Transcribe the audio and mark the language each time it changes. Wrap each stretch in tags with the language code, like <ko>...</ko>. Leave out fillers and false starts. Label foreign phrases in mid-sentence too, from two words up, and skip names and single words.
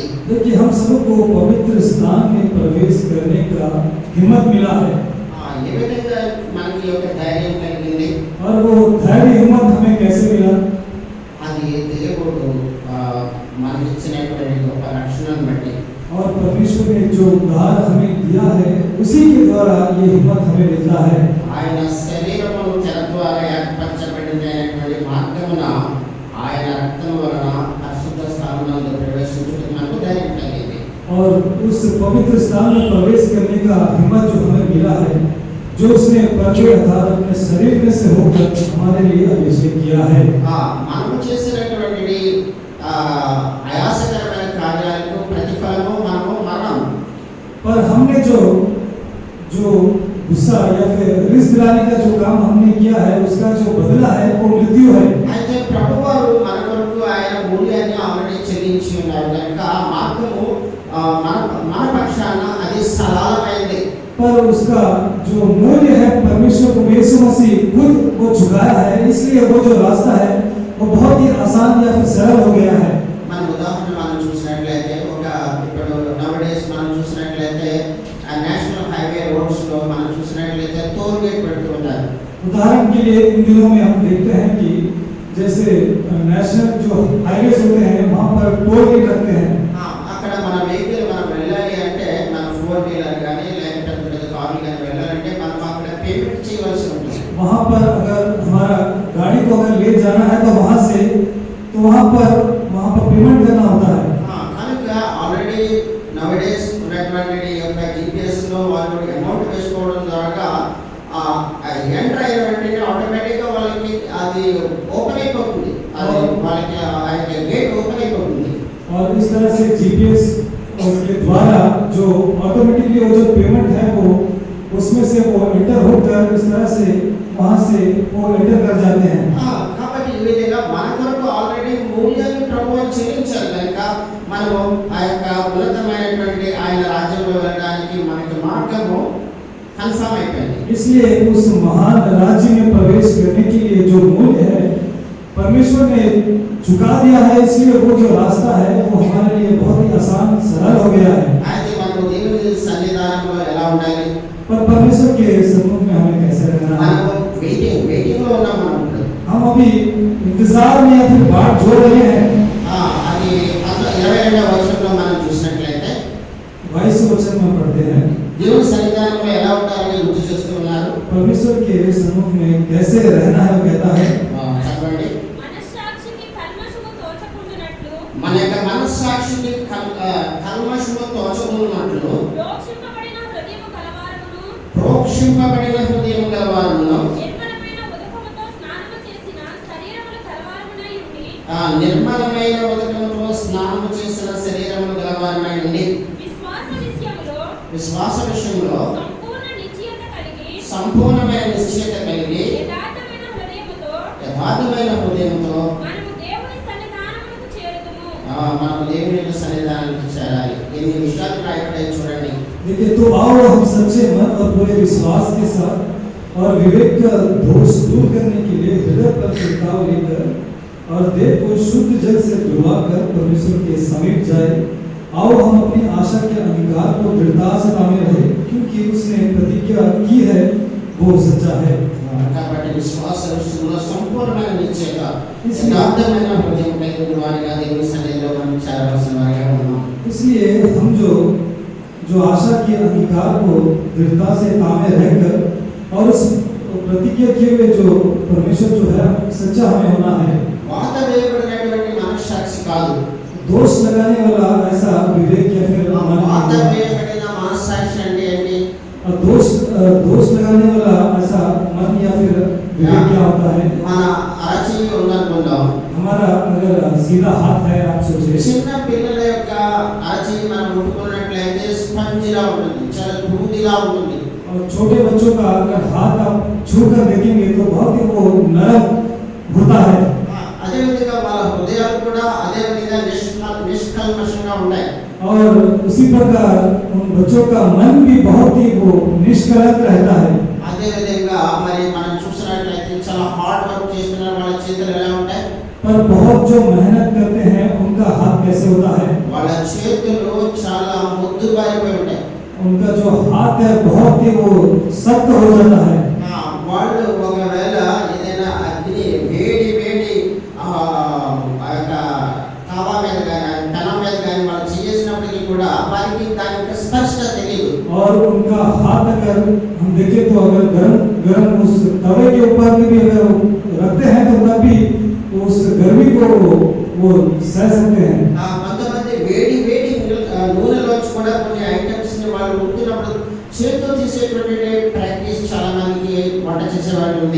<hi>देखिए हम सबको पवित्र स्थान में प्रवेश करने का हिम्मत मिला है।</hi> <te>ఏ విధంగా మనకి యొక్క ధైర్యం కలిగింది?</te> <hi>और वो धैर्य हिम्मत हमें कैसे मिला?</hi> <te>అది దేవుడు మనకి ఇచ్చినటువంటి గొప్ప రక్షణను బట్టి</te> <hi>और परमेश्वर ने जो उद्धार हमें दिया है उसी के द्वारा ये हिम्मत हमें मिलता है।</hi> <te>ఆయన శరీరమును తెర ద్వారా ఏర్పరచబడినటువంటి మార్గమున ఆయన రక్తం వలన పరిశుద్ధ స్థానంలో ప్రవేశించడానికి మనకు ధైర్యం కలిగింది.</te> <hi>और उस पवित्र स्थान में प्रवेश करने का हिम्मत जो हमें जो उसने प्रकट अर्थात अपने शरीर में से होकर हमारे लिए अभिषेक किया है।</hi> <te>మనము చేసినటువంటి ఆయాసకరమైన కార్యాలకు ప్రతిఫలము మనము మరణం।</te> <hi>पर हमने जो गुस्सा या फिर रिस दिलाने का जो काम हमने किया है उसका जो बदला है वो मृत्यु है।</hi> <te>అయితే ప్రభువారు మన కొరకు ఆయన మూల్యాన్ని ఆల్రెడీ చెల్లించి ఉన్నారు కనుక ఆ మార్గము మన పక్షాన అది సరళమైంది।</te> <hi>पर उसका जो मूल्य है परमेश्वर को यीशु मसीह खुद वो चुकाया है, इसलिए वो जो रास्ता है वो बहुत ही आसान या फिर सरल हो गया है।</hi> <te>మన ఉదాహరణ మనం చూసినట్లయితే ఇప్పుడు నవడేస్ మనం చూసినట్లయితే</te> <en>National highway roads</en> <te>లో మనం చూసినట్లయితే</te> <en>toll gate</en> <te>పెడుతూ ఉన్నారు।</te> <hi>उदाहरण के लिए इन दिनों में हम देखते हैं कि जैसे नेशनल जो हाईवेज होते हैं वहाँ पर</hi> <en>toll gate</en> <hi>रखते हैं।</hi> <te>అక్కడ మన వెహికల్ మనం వెళ్ళాలి అంటే మన 4 వీలర్ కానీ లేకపోతే పెద్ద కార్లు కానీ వెళ్ళాలంటే మనం అక్కడ పేమెంట్ చేయవలసి ఉంటుంది।</te> <hi>वहाँ पर अगर हमारा गाड़ी को अगर ले जाना है तो वहाँ पर पेमेंट करना होता है।</hi> <te>కనుక ఆల్రెడీ నవడేస్ ఉన్నటువంటి యొక్క జిపిఎస్ లో వాళ్ళు అమౌంట్ వేసుకోవడం ద్వారా ఎంటర్ అయిన వెంటనే ఆటోమేటిక్ గా వాళ్ళకి అది ఓపెన్ అయిపోతుంది, అది వాళ్ళకి ఆ గేట్ ఓపెన్ అయిపోతుంది।</te> <hi>और इस तरह से जीपीएस के द्वारा जो ऑटोमेटिकली वो जो पेमेंट है वो उसमें से वो एंटर होकर इस तरह से वहाँ से वो एंटर कर जाते हैं।</hi> <te>కాబట్టి ఈ విధంగా మన కొరకు ఆల్రెడీ మూల్యాన్ని ప్రభువు చెల్లించారు కనుక మనము ఆ యొక్క ఉన్నతమైనటువంటి ఆయన రాజ్యంలో వెళ్ళడానికి మనకి మార్గము కన్ఫర్మ్ అయిపోయింది।</te> <hi>इसलिए उस महान राज्य में प्रवेश करने के लिए जो मूल्य है परमेश्वर ने चुका दिया है, इसलिए वो जो रास्ता है वो हमारे लिए बहुत ही आसान सरल हो गया है।</hi> <te>అయితే మనకు దేవుని సన్నిధానంలో ఎలా ఉండాలి,</te> <hi>पर परमेश्वर के सम्मुख में हमें कैसे रहना है?</hi> <te>మనము వెయిటింగ్ లో ఉన్నాం। మనం</te> <hi>हम अभी इंतजार में या फिर बाट जोड़ रहे हैं।</hi> <te>అది 22వ వచనంలో మనం చూసినట్లయితే</te> <hi>22 वचन में पढ़ते हैं</hi> <te>దేవుని సన్నిధానంలో ఎలా ఉండాలని గుర్తు చేస్తూ ఉన్నారు।</te> <hi>परमेश्वर के सम्मुख में कैसे रहना है वो कहता है।</hi> <te>చదవండి। మన యొక్క మనస్సాక్షికి కల్మషము తోచకుండునట్లు ప్రోక్షింపబడిన హృదయం గలవారును నిర్మలమైన ఉదకముతో స్నానము చేసిన శరీరములు గలవారునై ఉండి విశ్వాస విషయంలో సంపూర్ణమైన నిశ్చయత కలిగి యథార్థమైన హృదయంతో మనం దేవుని సన్నిధానానికి చేరాలి। ఎన్ని విషయాలు రాయబడ్డాయి చూడండి।</te> <hi>देखिए तो आओ हम सच्चे मन और पूरे विश्वास के साथ और विवेक का दोष दूर करने के लिए हृदय पर छिड़काव लेकर और देह को शुद्ध जल से धुलवाकर परमेश्वर के समीप जाए। आओ हम अपनी आशा के अंगीकार को दृढ़ता से थामे रहे, क्योंकि उसने प्रतिज्ञा की है वो सच्चा है।</hi> <te>కాబట్టి విశ్వాస విషయంలో సంపూర్ణమైన నిశ్చయత యథార్థమైన హృదయం కలిగిన వారిగా దేవుని సన్నిధిలో మనం చేరవలసిన వారిగా ఉన్నాం।</te> <hi>इसलिए हम जो आशा के अंगीकार को दृढ़ता से थामे रहकर और उस प्रतिज्ञा किए हुए जो परमेश्वर जो है सच्चा हमें होना है।</hi> <te>వాత వేయబడినటువంటి మనస్సాక్షి కాదు,</te> <hi>दोष लगाने वाला ऐसा विवेक या फिर</hi> <te>వాత వేయబడిన మనస్సాక్షి అంటే ఏంటి?</te> <hi>और दोष लगाने वाला ऐसा मन या फिर विवेक क्या होता है?</hi> <te>మన అరచేయి ఉందనుకుందాం,</te> <hi>हमारा अगर सीधा हाथ है, आप सोचिए</hi> <te>చిన్న పిల్లల యొక్క అరచేయి మనం ముట్టుకున్నట్లయితే స్పంజిలా ఉంటుంది, చాలా దూదిలా ఉంటుంది।</te> <hi>और छोटे बच्चों का अगर हाथ आप छू कर देखेंगे तो बहुत ही वो नरम होता है।</hi> <te>అదే విధంగా వాళ్ళ హృదయాలు కూడా అదే విధంగా నిష్కల్మషంగా ఉంటాయి।</te> <hi>और उसी प्रकार उन बच्चों का मन भी बहुत ही वो निष्कलंक रहता है।</hi> <te>అదే విధంగా మరి మనం చూసినట్లయితే చాలా</te> <en>hard work</en> <te>చేస్తున్న వాళ్ళ చేతులు ఎలా ఉంటాయి?</te> <hi>पर बहुत जो मेहनत करते हैं उनका हाथ कैसे होता है?</hi> <te>వాళ్ళ చేతులు చాలా ముద్దుబారిపోయి ఉంటాయి।</te> <hi>उनका जो हाथ है बहुत ही वो सख्त हो जाता है।</hi> <te>వాళ్ళు ఒకవేళ ఏదైనా అగ్ని వేడి ఆ యొక్క తవా మీద కానీ తన మీద కానీ వాళ్ళు చేసినప్పటికీ కూడా వారికి దాని యొక్క స్పర్శ తెలియదు।</te> <hi>और उनका हाथ अगर हम देखें तो अगर गरम उस तवे के ऊपर भी अगर रखते हैं तो तब भी उस गर्मी को वो सह सकते हैं।</hi> <te>కొంతమంది వేడి నూనెలోంచి కూడా కొన్ని ఐటమ్స్ ని వాళ్ళు ఉంటున్నప్పుడు చేతితో తీసేటువంటి ప్రాక్టీస్ చాలా ఆచరించేవాడు ఉంది.</te>